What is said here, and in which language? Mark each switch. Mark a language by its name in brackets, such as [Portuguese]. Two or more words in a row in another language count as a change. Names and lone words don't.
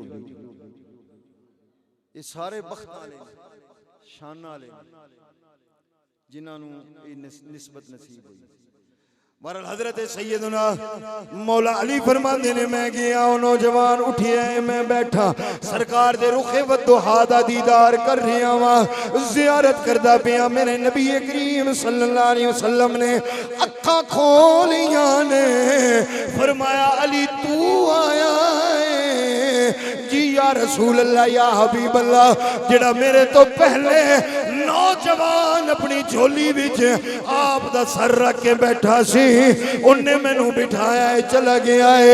[Punjabi] ਇਹ ਸਾਰੇ ਬਖ਼ਤ ਵਾਲੇ ਸ਼ਾਨ ਵਾਲੇ ਜਿਨ੍ਹਾਂ ਨੂੰ ਇਹ ਨਿਸਬਤ ਨਸੀਬ ਹੋਈ। ਬਹਰਹਾਲ ਹਜ਼ਰਤ ਸੱਯਦਨਾ ਮੌਲਾ ਅਲੀ ਫ਼ਰਮਾਂਦੇ ਨੇ ਮੈਂ ਗਿਆ ਨੌਜਵਾਨ ਉੱਠਿਆ ਮੈਂ ਬੈਠਾ ਸਰਕਾਰ ਦੇ ਰੁਖ਼ੇ ਵਦੁਹਾ ਦਾ ਦੀਦਾਰ ਕਰ ਰਿਹਾ ਵਾ, ਜ਼ਿਆਰਤ ਕਰਦਾ ਪਿਆ। ਮੇਰੇ ਨਬੀ ਕਰੀਮ [Arabic] صلى الله عليه وسلم [Punjabi] ਨੇ ਅੱਖਾਂ ਖੋਲ੍ਹੀਆਂ ਨੇ, ਫ਼ਰਮਾਇਆ ਅਲੀ ਤੂੰ ਆਇਆ ਹੈਂ ਜੀ [Arabic] يا رسول الله يا حبيب الله. [Punjabi] ਜਿਹੜਾ ਮੇਰੇ ਤੋਂ ਪਹਿਲਾਂ ਨੌਜਵਾਨ ਆਪਣੀ ਝੋਲੀ ਵਿੱਚ ਆਪ ਦਾ ਸਿਰ ਰੱਖ ਕੇ ਬੈਠਾ ਸੀ, ਉਹਨੇ ਮੈਨੂੰ ਬਿਠਾਇਆ ਹੈ ਚਲਾ ਗਿਆ ਹੈ।